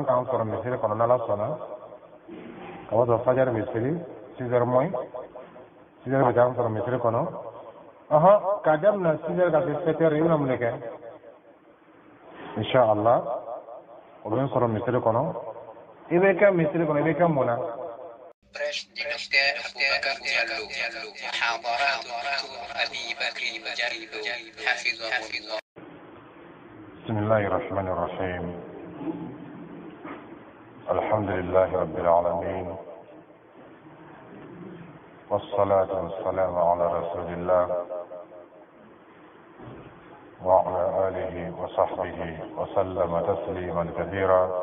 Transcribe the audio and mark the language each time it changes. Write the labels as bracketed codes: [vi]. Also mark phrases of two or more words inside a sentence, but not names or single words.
[bm] k'an sɔrɔ misiri kɔnɔ n'ala sɔnna ka bɔ sɔrɔ fajari bɛ seli [fr] 6 heures moins 6 heures [bm] bɛ k'an sɔrɔ misiri kɔnɔ k'a daminɛ 6 heures ka se 7 heures i bɛna mun de kɛ inshallah o bɛ sɔrɔ misiri kɔnɔ i bɛ kɛ misiri kɔnɔ i bɛ kɛ mun na [ar] بسم الله الرحمن الرحيم الحمد لله رب العالمين والصلاة والسلام على رسول الله وعلى آله وصحبه وسلم تسليما كثيرا